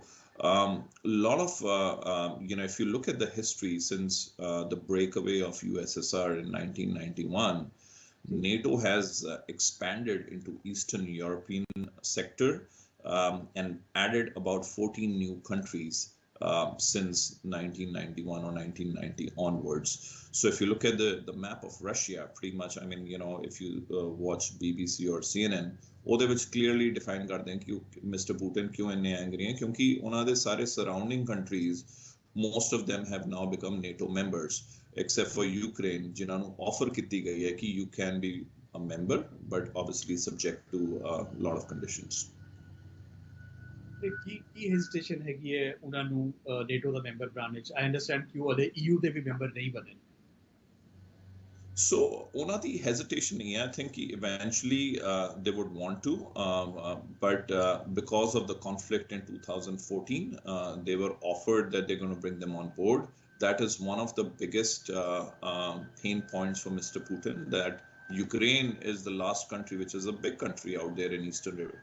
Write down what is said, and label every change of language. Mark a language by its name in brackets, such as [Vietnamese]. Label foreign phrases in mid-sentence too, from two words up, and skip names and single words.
[English] A lot of, if you look at the history since the breakaway of USSR in 1991, NATO has expanded into Eastern European sector and added about 14 new countries since 1991 or 1990 onwards. So if you look at the map of Russia, pretty much, I mean, if you watch BBC or CNN, [Punjabi] ਉਹਦੇ ਵਿੱਚ [English] clearly define [Punjabi] ਕਰਦੇ ਹਨ ਕਿ ਮਿਸਟਰ ਪੁਟਿਨ ਕਿਉਂ ਇੰਨੇ ਐਂਗਰੀ ਹੈ ਕਿਉਂਕਿ ਉਹਨਾਂ ਦੇ ਸਾਰੇ [English] surrounding countries most of them have now become NATO members except for Ukraine [Punjabi] ਜਿਨ੍ਹਾਂ ਨੂੰ ਆਫਰ ਕੀਤੀ ਗਈ ਹੈ ਕਿ [English] you can be a member but obviously subject to a lot of conditions. [Punjabi] ਕੀ ਹੈਜ਼ਿਟੇਸ਼ਨ ਹੈਗੀ ਹੈ ਉਹਨਾਂ ਨੂੰ NATO ਦਾ ਮੈਂਬਰ ਬਣਾਉਣ ਵਿੱਚ? [English] I understand [Punjabi] ਕਿ ਉਹ ਉਹਦੇ EU ਦੇ ਵੀ ਮੈਂਬਰ ਨਹੀਂ ਬਣੇ. So, ਉਹਨਾਂ ਦੀ hesitation ਨਹੀਂ ਹੈ. [English] I think eventually they would want to, but because of the conflict in 2014, they were offered that they're going to bring them on board. That is one of the biggest pain points for Mr. Putin, that Ukraine is the last country, which is a big country out there in Eastern Europe.